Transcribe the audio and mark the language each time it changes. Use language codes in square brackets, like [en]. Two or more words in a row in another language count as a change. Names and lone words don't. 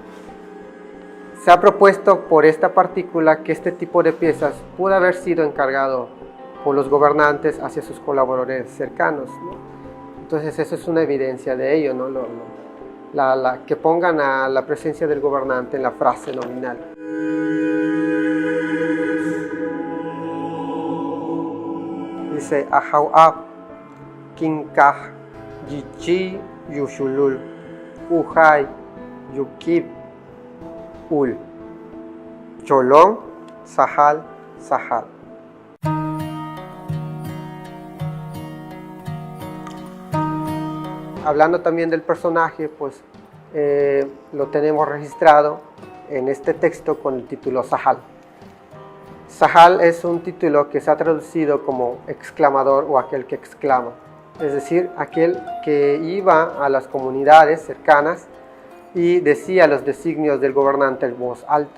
[es] Se ha propuesto por esta partícula que este tipo de piezas pudo haber sido encargado por los gobernantes hacia sus colaboradores cercanos, ¿no? Entonces, eso es una evidencia de ello, ¿no? Que pongan a la presencia del gobernante en la frase nominal. [emy] Dice Ahauab, Kinkaj, Yichi, Yushulul, Ujay, Yukib, Ul, Cholón, Sahal, Sahal. [es] Hablando también del personaje, pues lo tenemos registrado en este texto con el título Sahal. Sahal es un título que se ha traducido como exclamador o aquel que exclama, es decir, aquel que iba a las comunidades cercanas y decía los designios del gobernante en voz alta.